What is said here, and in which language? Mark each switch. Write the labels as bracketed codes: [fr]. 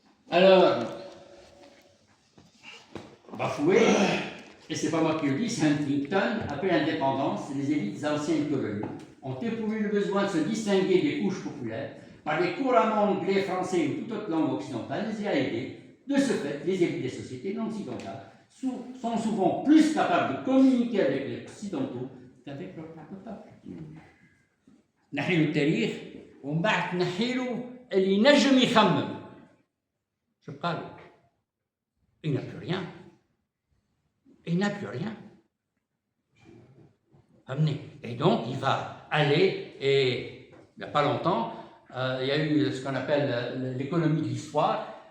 [fr] Alors, bafouée, et c'est pas moi qui le dis, c'est Huntington, après l'indépendance, les élites anciennes colonies ont éprouvé le besoin de se distinguer des couches populaires par les couramment anglais, français ou toute autre langue occidentale, les a aidés. De ce fait, les élites des sociétés non occidentales sont souvent plus capables de communiquer avec les occidentaux qu'avec leur propre peuple. [ar] نحيلو التاريخ ومن بعد نحيلو اللي ينجم يخمم. شو قال؟ [fr] Il n'a plus rien. Il n'a plus rien. Et donc, il va aller, et il n'y a pas longtemps, il y a eu ce qu'on appelle l'économie de l'histoire.